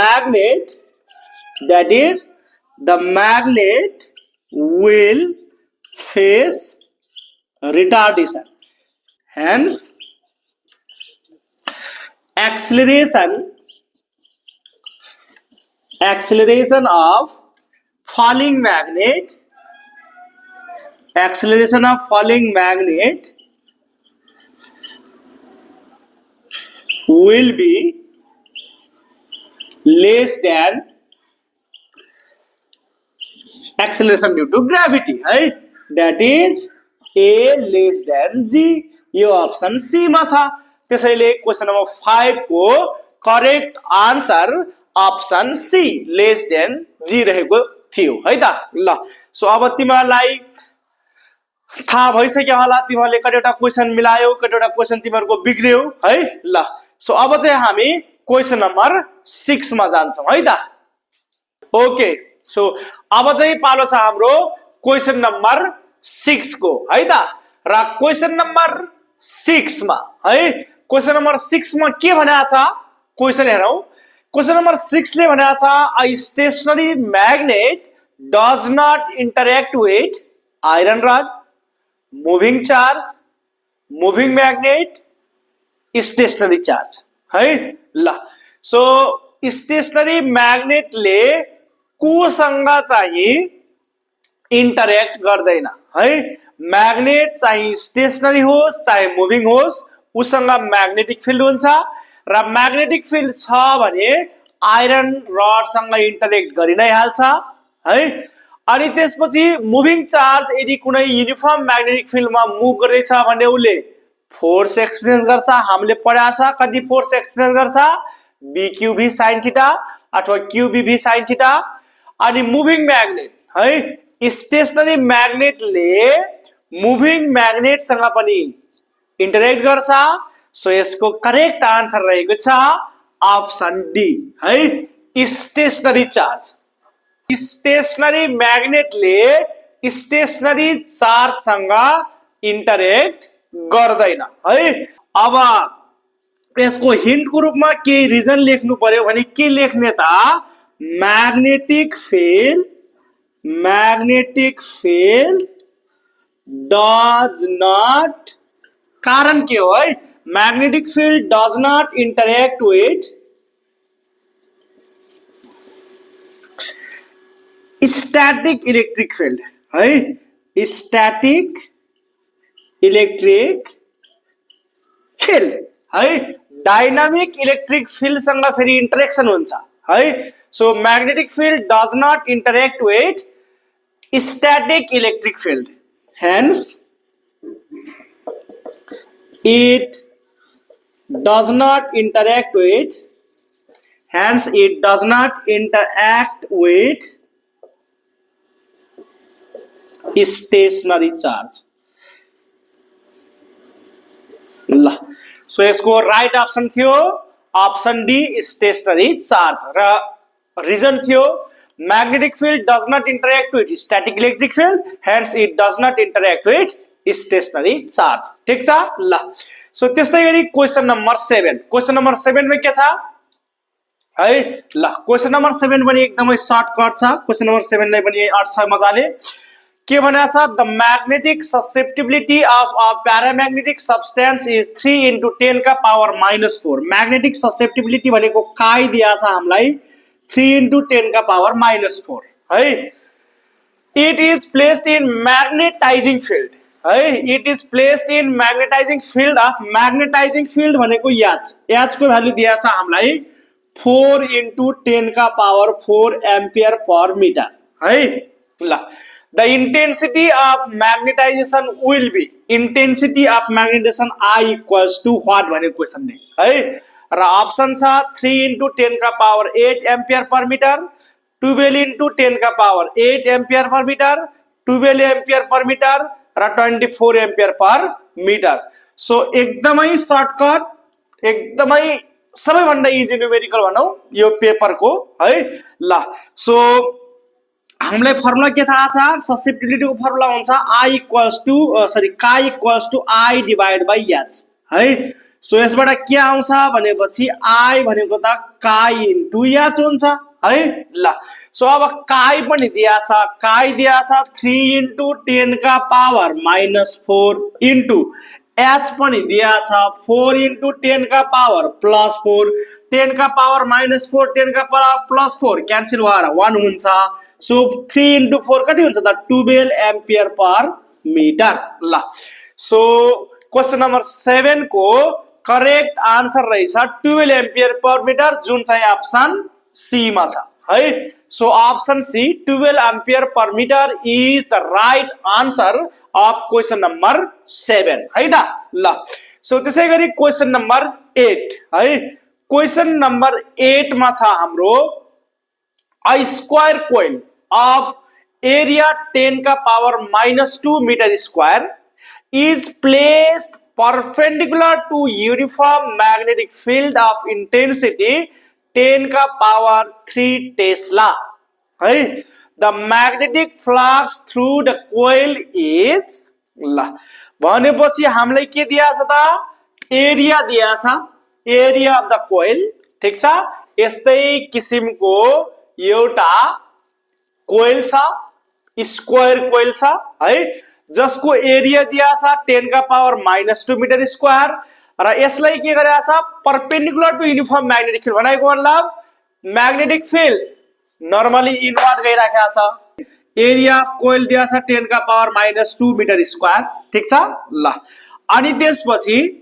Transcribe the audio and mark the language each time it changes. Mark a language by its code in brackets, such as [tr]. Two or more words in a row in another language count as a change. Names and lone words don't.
[en] magnet will face retardation hence acceleration of falling magnet will be less than acceleration due to gravity है that is a less than g यो option C [ne] मा छ त्यसैले [en] question number 5 को correct answer option C less than g [ne] रहेको थियो है त। ल सो अब तिमीहरूलाई थाहा भइसक्यो होला, तिमीहरूले कतिवटा क्वेसन मिलायौ, कतिवटा क्वेसन तिमीहरूको बिग्रियो है। ल सो अब चाहिँ हामी [en] question number 6 [ne] मा जान्छौँ है त। [en] okay so [ne] अब चाहिँ पालो छ हाम्रो [en] question number 6 [ne] को है त। र [en] question number 6 [ne] मा है, [en] question number 6 [ne] मा के भनेको छ क्वेसन हेरौं। [en] question number 6 [ne] ले भनेको छ [en] a stationary magnet does not interact with iron rod, moving charge, moving magnet, stationary charge है। [ne] ल [en] so stationary magnet [ne] ले कोसँग चाहिँ इंटरेक्ट गर्दैन है। मैग्नेट चाहे स्टेशनरी होस् चाहे मूविंग होस् उसँग [en] magnetic field [ne] हुन्छ र [en] magnetic field [ne] छ भने [en] iron rod [ne] सँग इंटरेक्ट गरि नै हाल्छ है। अनि त्यसपछि [en] moving charge [ne] यदि कुनै [en] uniform magnetic field मा [ne] मुभ गर्दैछ भने उले [en] force experience [ne] गर्छ। हामीले पढाएको छ कति [en] force experience गर्छ, BQB sin theta अथवा QBB sin theta। अनि moving magnet है, stationary magnetले moving magnet [ne] सँग पनि [en] इंटरेक्ट गर्छ। सो यसको correct answer [ne] रहेको छ [en] option D है, stationary charge. stationary magnetले stationary charge [ne] सँग इंटरेक्ट गर्दैन है। अब यसको हिन्ट को रूपमा के रिजन लेख्नु पर्यो भने के लेख्ने त, [en] magnetic field does not, [ne] कारण के हो है, [en] magnetic field does not interact with static electric field है। static electric field है, dynamic electric field [ne] सँग फेरि इंटरेक्शन हुन्छ है। [en] so magnetic field does not interact with static electric field, hence it does not interact with, hence it does not interact with stationary charge। ल so यसको right option थियो option D stationary charge र reason थियो magnetic field does not interact with static electric field, hence it does not interact with stationary charge. [ne] ठीक छ। ल सो त्यस्तै गरी [en] question number 7, question number 7 [ne] मा के छ है। ल [en] question number 7 [ne] पनि एकदमै सर्टकट छ। [en] question number 7 [ne] लाई पनि अर्थ छ मजाले। के भनेको छ, [en] the magnetic susceptibility of a paramagnetic substance is 3 into 10 का power -4। magnetic susceptibility [ne] भनेको काय दिया छ हामीलाई 3 into 10 का पावर -4 है। [en] it is placed in magnetizing field है, it is placed in magnetizing field of, magnetizing field भनेको एच को भ्यालु [ne] दिया छ हामीलाई [en] 4 into 10 का पावर 4 ampere per meter है। ल the intensity of magnetization will be, intensity of magnetization I equals to what [ne] भनेको क्वेशन ने है। [en] र option छ 3 into 10 का power 8 ampere per meter, 12 into 10 का power 8 ampere per meter, 12 ampere per meter र 24 ampere per meter। [ne] सो एकदमै सर्टकट, एकदमै सबैभन्दा [en] easy numerical [ne] भनौं यो पेपर को है। [en] ल सो [ne] हामीलाई फर्मुला के थाहा छ, [en] susceptibility को formula हुन्छ I equals to Chi equals to I divided by H है। [ne] सो यसबाट के आउँछ भनेपछि I भनेको त [en] Chi into H [ne] हुन्छ है। ल सो अब Chi पनि दिया छ, Chi दिया छ 3 into 10 का पावर -4 [en] into H [ne] पनि दिया छ 4 into 10 का पावर +4, 10 का पावर -4, 10 का पावर +4 क्यान्सल भएर 1 हुन्छ। [en] सो 3 into 4 [ne] कति हुन्छ त [en] 12 ampere per meter. ल सो question number 7 को correct answer रहेछ 12 ampere per meter, [ne] जुन चाहिँ [en] option C [ne] मा छ है। [en] so option C 12 ampere per meter is the right answer of question number 7 है त। [ne] ल सो त्यसै गरी [en] question number 8 [ne] है। [en] question number 8 [ne] मा छ हाम्रो [en] a square coil of area 10 का power -2 meter square is placed perpendicular to uniform magnetic field of intensity 10 [ne] का [en] power 3 Tesla [ne] है [en] the magnetic flux through the coil is [ne] ल भनेपछि हामीलाई के दिया छ त एरिया दिया छ [en] area of the coil [ne] ठीक छ यस्तै किसिमको एउटा कोइल छ [en] square coil [ne] छ है जसको एरिया दिया छ 10 का पावर -2 [en] meter square [ne] र यसलाई के गरेका छ [en] perpendicular to uniform magnetic field [ne] भनेको मतलब [en] magnetic field normally inward [ne] गइराखेको छ [en] area of coil [ne] दिया छ 10 का पावर -2 [en] meter square [ne] ठीक छ ल अनि त्यसपछि